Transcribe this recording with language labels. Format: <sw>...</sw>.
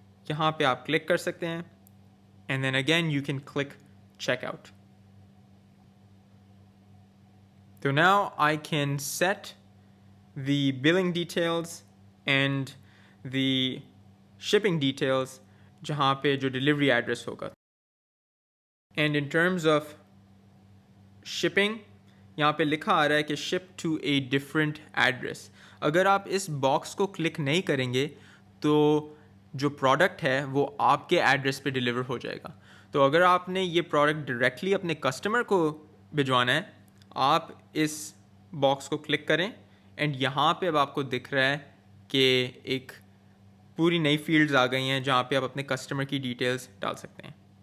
<hi>यहाँ पे आप क्लिक कर सकते हैं,</hi> <en>And then again you can click checkout. तो now I can set the billing details and the shipping details</en> <hi>जहाँ पे जो delivery address होगा.</hi> <en>And in terms of shipping,</en> <hi>यहाँ पे लिखा आ रहा है कि</hi> <en>ship to a different address.</en> <hi>अगर आप इस बॉक्स को क्लिक नहीं करेंगे तो जो प्रोडक्ट है वो आपके एड्रेस पे डिलीवर हो जाएगा. तो अगर आपने ये प्रोडक्ट डायरेक्टली अपने कस्टमर को भिजवाना है, आप इस बॉक्स को क्लिक करें, एंड यहाँ पे अब आपको दिख रहा है कि एक पूरी नई फील्ड्स आ गई हैं जहाँ पे आप अपने कस्टमर की डिटेल्स डाल सकते हैं.</hi>